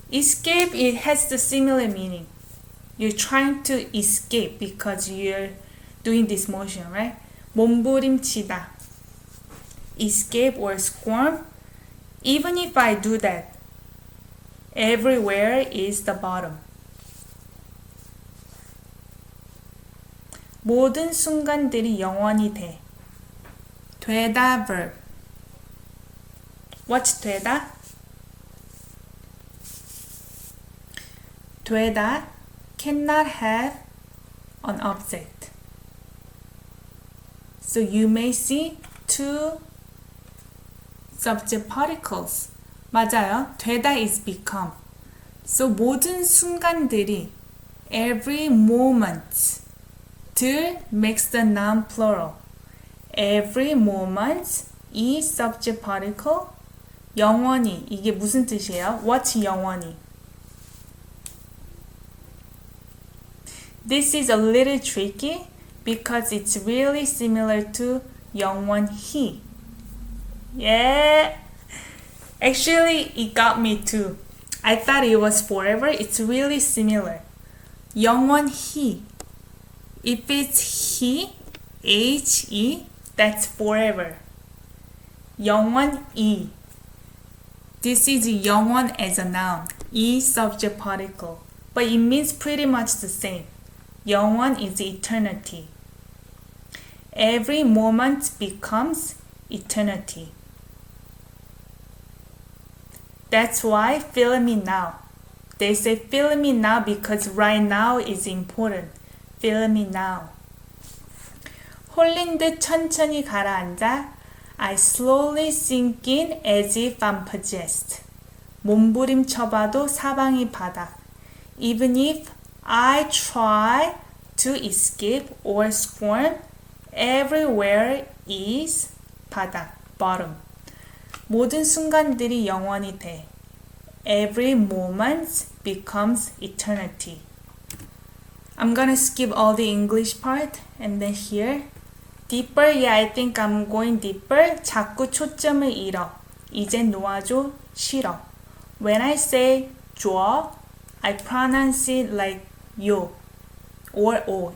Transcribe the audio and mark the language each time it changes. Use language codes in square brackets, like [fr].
[en] Escape, it has the similar meaning. You're trying to escape because you're doing this motion, right? 몸부림치다. Escape or squirm. Even if I do that, everywhere is the bottom. [ko] 모든 순간들이 영원히 돼. [en] 되다 verb. What's 되다? 되다 cannot have an object. So you may see two subject particles. [ko] 맞아요. [en] 되다 is become. So [ko] 모든 순간들이 [en] every moment 들 makes the noun plural. Every moment [ko] 이 subject particle 영원히 이게 무슨 뜻이에요? [en] What's 영원히? This is a little tricky because it's really similar to 영원히. Yeah. Actually, it got me too. I thought it was forever. It's really similar. 영원히. If it's he, H-E, that's forever. [ko] 영원히. [en] This is 영원 as a noun. 이 subject particle. But it means pretty much the same. 영원 is eternity. Every moment becomes eternity. That's why feel me now. They say feel me now because right now is important. Feel me now. [ko] 홀린 듯 천천히 가라앉아. [en] I slowly sink in as if I'm possessed. [ko] 몸부림쳐봐도 사방이 바닥. [en] Even if I try to escape or squirm, everywhere is 바닥, bottom. [ko] 모든 순간들이 영원히 돼. [en] Every moment becomes eternity. I'm gonna skip all the English part and then here. Deeper, yeah, I think I'm going deeper. [ko] 자꾸 초점을 잃어. 이제 놓아줘, 싫어. [en] When I say 줘, I pronounce it like 요 or 오.